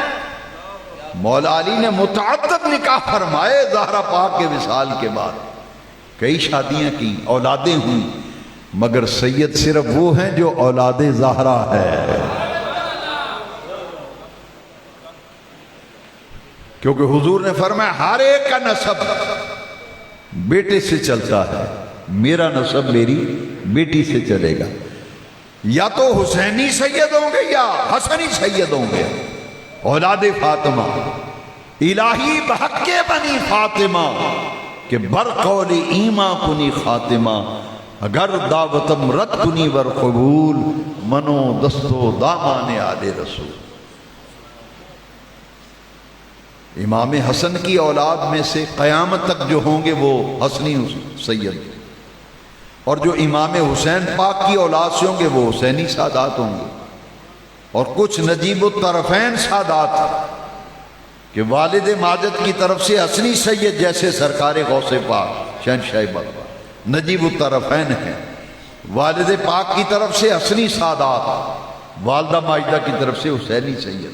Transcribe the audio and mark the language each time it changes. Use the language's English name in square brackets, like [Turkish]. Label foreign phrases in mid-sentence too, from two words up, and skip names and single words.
[Urdu] مولا علی نے متعدد نکاح فرمائے زہرا پاک کے وصال کے بعد، کئی شادیاں کی، اولادیں ہوئیں، مگر سید صرف وہ ہیں جو اولاد زہرا ہے، کیونکہ حضور نے فرمایا ہر ایک کا نسب بیٹے سے چلتا ہے، میرا نسب میری بیٹی سے چلے گا۔ یا تو حسینی سید ہوں گے یا حسنی سید ہوں گے، اولاد فاطمہ۔ [Persian] الہی بحق بنی فاطمہ کہ برقول ایما کنی خاتمہ اگر دعوتم رد کنی ور قبول منو دستو دامان آل رسول. [Urdu] امام حسن کی اولاد میں سے قیامت تک جو ہوں گے وہ حسنی سید، اور جو امام حسین پاک کی اولاد سے ہوں گے وہ حسینی سادات ہوں گے، اور کچھ نجیب الطرفین سادات کہ والد ماجد کی طرف سے حسنی سید جیسے سرکار غوث پاک شہنشاہ بغداد نجیب الطرفین ہیں، والد پاک کی طرف سے حسنی سادات، والدہ ماجدہ کی طرف سے حسینی سید.